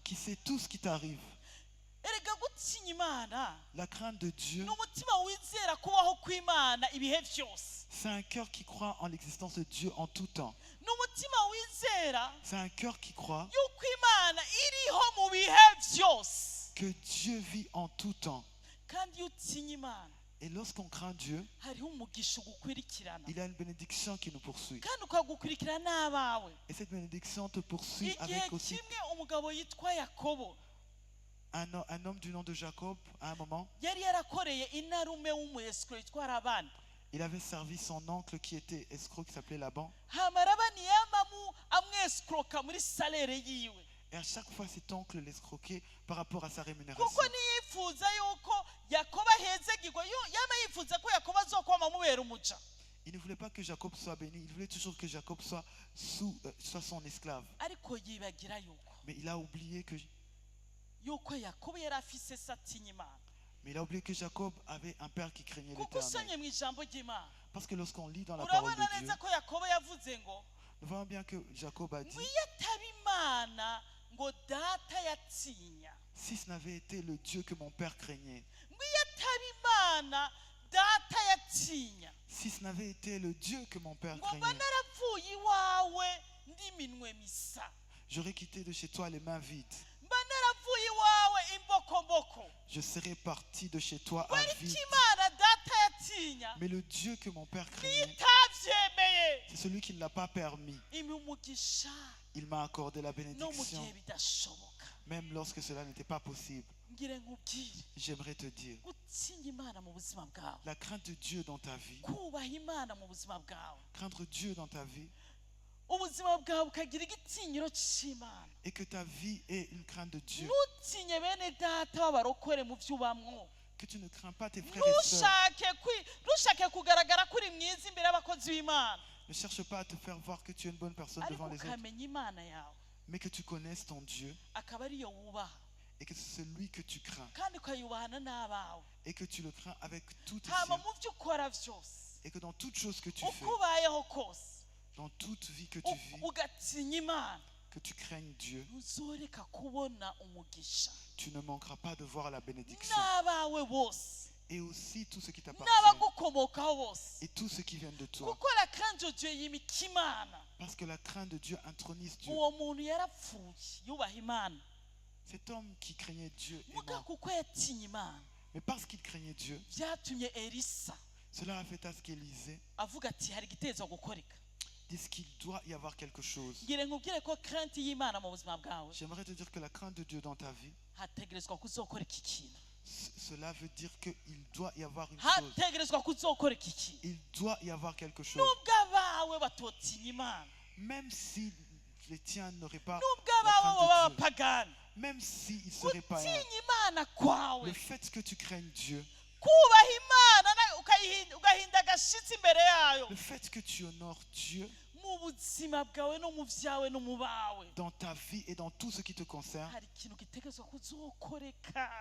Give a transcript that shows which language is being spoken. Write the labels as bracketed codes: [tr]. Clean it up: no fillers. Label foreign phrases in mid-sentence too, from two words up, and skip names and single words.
[fr] qui sait tout ce qui t'arrive. [rn] erega gutinya imana [fr] La crainte de Dieu, [rn] ni umutima wizera kubaho kw'imana ibihe byose [fr] c'est un cœur qui croit en l'existence de Dieu en tout temps. [rn] ni umutima wizera [fr] C'est un cœur qui croit [rn] yuko imana iriho mu bihe byose [fr] que Dieu vit en tout temps. [rn] kandi iyo utinya imana [fr] Et lorsqu'on craint Dieu, [rn] hariho umugisha ugukurikirana [fr] il y a une bénédiction qui nous poursuit. [rn] kandi ukagukurikirana n'abawe [fr] Et cette bénédiction te poursuit [rn] igihe [fr] avec aussi [rn] kimwe umugabo yitwa yakobo [fr] un homme du nom de Jacob. À un moment, [rn] yari yarakoreye inarume w'umuyesikoro yitwa labani [fr] il avait servi son oncle qui était escroc, qui s'appelait Laban. [rn] hama labani yamamu amwesikoroka muri salere yiwe [fr] Et à chaque fois, cet oncle l'escroquait par rapport à sa [rn] kuko [fr] rémunération. [rn] niyifuza yuko yakobo ahezegirwa yama yifuza ko yakobo azokwama amubera umuja [fr] Il ne voulait pas que Jacob soit béni, il voulait toujours que Jacob soit son esclave. [rn] ariko yibagira yuko [fr] Mais il a oublié que, [rn] yakobo yari afise se atinya imana [fr] Jacob avait un père qui craignait [rn] kuko [fr] l'Éternel. [rn] usomye mu ijambo ry'imana [fr] Parce que lorsqu'on lit dans la parole [rn] urabona [fr] de Dieu, [rn] neza ko yakobo yavuze ngo [fr] nous voyons bien que Jacob a dit, [rn] ngo iyo ataba imana ngo data yatinya [fr] si ce n'avait été le Dieu que mon père craignait, [rn] ngo iyo ataba imana data yatinya [fr] si ce n'avait été le Dieu que mon père [rn] ngo mba [fr] craignait, [rn] naravuye iwawe ndiminwe misa [fr] j'aurais quitté de chez toi les mains vides. [rn] mba naravuye iwawe imbokomboko [fr] Je serais parti de chez toi à [rn] ariko [fr] vide. [rn] imana data yatinya [fr] Mais le Dieu que mon père [rn] niyo [fr] craignait, [rn] itabyemeye [fr] c'est celui qui ne l'a pas permis. [rn] impa umugisha [fr] Il m'a accordé la [rn] no mu [fr] bénédiction, [rn] gihe bidashoboka [fr] même lorsque cela n'était pas possible. [rn] ngire nkubwire [fr] J'aimerais te dire, [rn] gutinya imana mu buzima bwawe [fr] la crainte de Dieu dans ta vie, [rn] kubaha imana mu buzima bwawe [fr] craindre Dieu dans ta vie, [rn] ubuzima bwawe bukagira igitinyiro cy'imana [fr] et que ta vie ait une crainte de Dieu, [rn] ntutinye bene data b'abarokore mu byo ubamwo [fr] que tu ne crains pas tes frères et sœurs. [rn] ntushake kugaragara ko uri mwiza imbere y'abakozi b'imana [fr] Ne cherche pas à te faire voir que tu es une bonne personne [rn] ariko [fr] devant les autres, [rn] ukamenya imana yawe [fr] mais que tu connaisses ton Dieu [rn] akaba ariyo wubaha [fr] et que c'est celui que tu crains [rn] kandi ukayubahana n'abawe [fr] et que tu le crains avec tout tes [rn] hama [fr] siens [rn] mu byo ukora byose [fr] et que dans toute chose que tu fais, [rn] uko ubayeho kose [fr] dans toute vie que tu vis, [rn] ugatinya imana [fr] que tu craignes Dieu, [rn] ntuzoreka kubona umugisha [fr] tu ne manqueras pas de voir la bénédiction. [rn] n'abawe bose [fr] Et aussi tout ce qui t'appartient [rn] n'abagukomokaho bose [fr] et tout ce qui vient de toi. kuko la crainte de Dieu [rn] yimika imana [fr] Parce que la crainte de Dieu intronise Dieu. [rn] uwo muntu yarapfuye yubaha imana [fr] Cet homme qui craignait Dieu est [rn] muga [fr] mort. [rn] kuko yatinye imana [fr] Mais parce qu'il craignait Dieu, [rn] byatumye elisa [fr] cela a fait à ce qu'Élisée [rn] avuga ati hari igitezo gukoreka [fr] dise qu'il doit y avoir quelque chose. [rn] ngire nkubwire ko crainte y'imana mu buzima bwawe [fr] J'aimerais te dire que la crainte de Dieu dans ta vie, [rn] hategerezwa kuzokora iki kintu [fr] cela veut dire qu'il doit y avoir une chose. [rn] hategerezwa kuzokora iki kintu [fr] Il doit y avoir quelque chose. [rn] nubwo abawe batotinya imana [fr] Même si les tiens n'auraient pas [rn] nubwo [fr] la [rn] abawe [fr] crainte [rn] baba [fr] de Dieu, [rn] bapagani [fr] même s'ils ne seraient pas [rn] gutinya imana kwawe [fr] le fait que tu craignes Dieu, [rn] kubaha imana ugahinda agashitsi imbere yayo [fr] le fait que tu honores Dieu [rn] mu buzima bwawe no mu vyawe no mu bawe [fr] dans ta vie et dans tout ce qui te concerne, [rn] hari ikintu gitegerezwa kuzokoreka,